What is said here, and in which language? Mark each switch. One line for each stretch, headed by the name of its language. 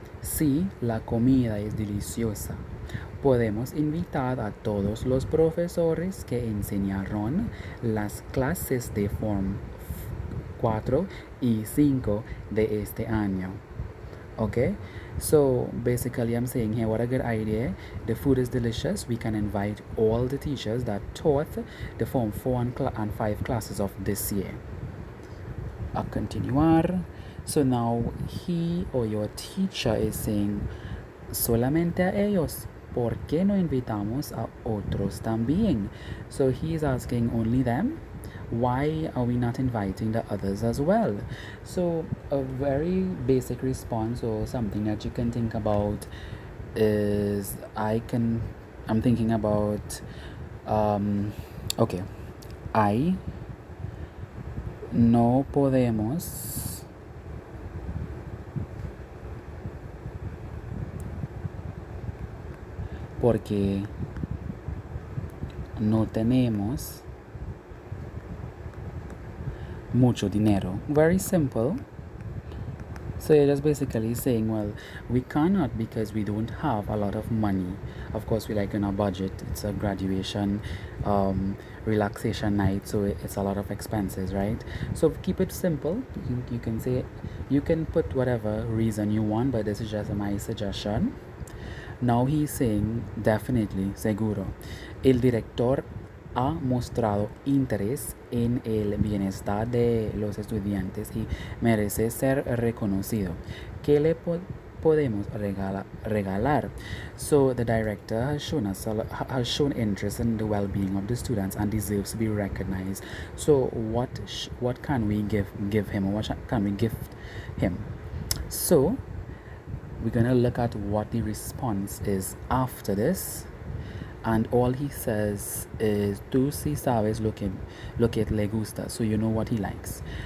Spanish: Si la comida es deliciosa, podemos invitar a todos los profesores que enseñaron las clases de Form 4 y 5 de este año.
English: Okay? So basically I'm saying here, what a good idea. The food is delicious. We can invite all the teachers that taught the Form 4 and 5 classes of this year.
Spanish: A continuar.
English: So now he or your teacher is saying,
Spanish: solamente a ellos, ¿por qué no invitamos a otros también?
English: So he is asking only them. Why are we not inviting the others as well? So a very basic response, or something that you can think about, is I'm thinking about I
Spanish: no podemos porque no tenemos mucho dinero.
English: Very simple. So you're just basically saying, well, we cannot because we don't have a lot of money. Of course, we like in our budget. It's a graduation, relaxation night, so it's a lot of expenses, right? So keep it simple. You can say, you can put whatever reason you want, but this is just my suggestion. Now he's saying, definitely, seguro.
Spanish: El director ha mostrado interés en el bienestar de los estudiantes y merece ser reconocido. ¿Qué le podemos regalar?
English: So the director has shown interest in the well-being of the students and deserves to be recognized. So what can we give him, or what can we gift him? So we're gonna look at what the response is after this, and all he says is
Spanish: tú sí sabes lo que le gusta,
English: so you know what he likes.